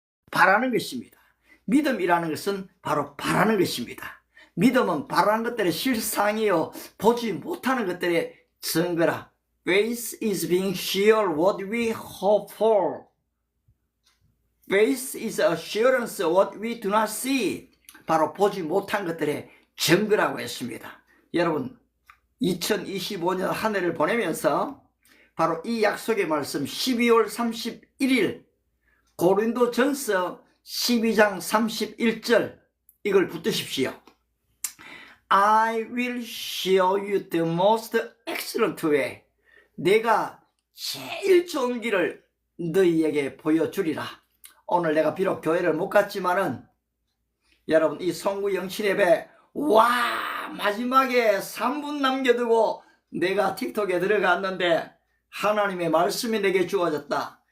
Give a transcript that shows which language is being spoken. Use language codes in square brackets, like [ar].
[ko] 바라는 것입니다. 믿음이라는 것은 바로 바라는 것입니다. 믿음은 바라는 것들의 실상이요 보지 못하는 것들의 증거라. [en] Faith is being sure what we hope for. Faith is assurance what we do not see. [ko] 바로 보지 못한 것들의 증거라고 했습니다. 여러분 2025년 한 해를 보내면서 바로 이 약속의 말씀 12월 31일 고린도전서 12장 31절 이걸 붙드십시오. [en] I will show you the most excellent way. [ko] 내가 제일 좋은 길을 너희에게 보여주리라. 오늘 내가 비록 교회를 못 갔지만은 여러분 이 송구 영신 예배 마지막에 3분 남겨두고 내가 틱톡에 들어갔는데 하나님의 말씀이 내게 주어졌다.